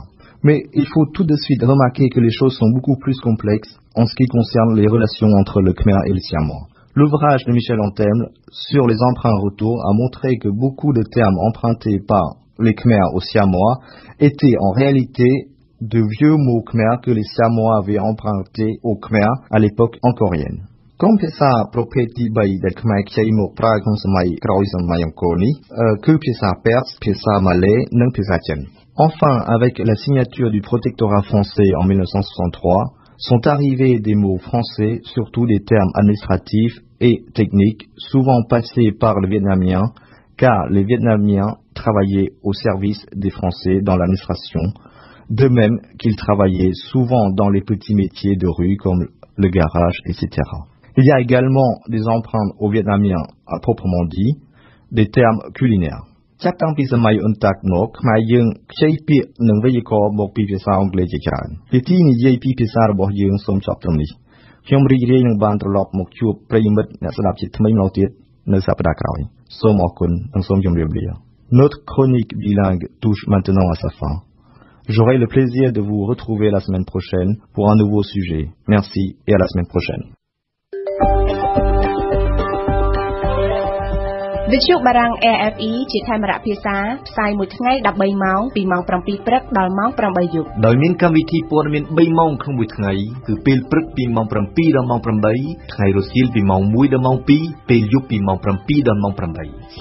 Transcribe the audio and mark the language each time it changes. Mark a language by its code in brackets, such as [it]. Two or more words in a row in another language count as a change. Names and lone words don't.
[fr] Mais il faut tout de suite remarquer que les choses sont beaucoup plus complexes en ce qui concerne les relations entre le Khmer et le siamois. L'ouvrage de Michel Antemle sur les emprunts retour a montré que beaucoup de termes empruntés par les Khmer aux siamois étaient en réalité de vieux mots Khmer que les siamois avaient empruntés aux Khmer à l'époque angkorienne. [km] ក្រុមភាសាប្រភេទទី3ដែលខ្មែរខ្ចីមកប្រើក្នុងសម័យក្រោយសម័យអង្គរនេះគឺ ភាសាពេរសភាសាម៉ាឡេនិងភាសាចិន [fr] Enfin, avec la signature du protectorat français en 1963, sont arrivés des mots français, surtout des termes administratifs et techniques, souvent passés par le vietnamien, car les Vietnamiens travaillaient au service des Français dans l'administration, de même qu'ils travaillaient souvent dans les petits métiers de rue comme le garage, etc. Il y a également des empreintes aux Vietnamiens à proprement dit, des termes culinaires. [km] ចាប់តាំងពីសម័យអ៊ុនតាក់មកខ្មែរយើងខ្ចីពាក្យនិងវេយ្យាករណ៍មកពីភាសាអង់គ្លេសជាច្រើនពីទីនិយាយពីភាសារបស់យើងសូមចប់ត្រឹមនេះខ្ញុំរីករាយនឹងបានត្រឡប់មកជួបប្រិយមិត្តអ្នកស្ដាប់ជាថ្មីម្ដងទៀតនៅសប្ដាហ៍ក្រោយសូមអរគុណនិងសូមជម្រាបលា [fr] Notre chronique bilingue touche maintenant à sa fin. J'aurai le plaisir de vous retrouver la semaine prochaine pour un nouveau sujet. Merci et à la semaine prochaine. [km] វិទ្យុបារាំង AFE ជាខេមរៈភាសាផ្សាយមួយថ្ងៃ13ម៉ោងពីម៉ោង 7 ព្រឹកដល់ម៉ោង 8 យប់ ដោយមានកម្មវិធីព័ត៌មាន3ម៉ោងក្នុងមួយថ្ងៃគឺពេលព្រឹកពីម៉ោង 7 ដល់ម៉ោង 8 ថ្ងៃរសៀលពីម៉ោង 1 ដល់ម៉ោង 2 ពេលយប់ពីម៉ោង 7 ដល់ម៉ោង 8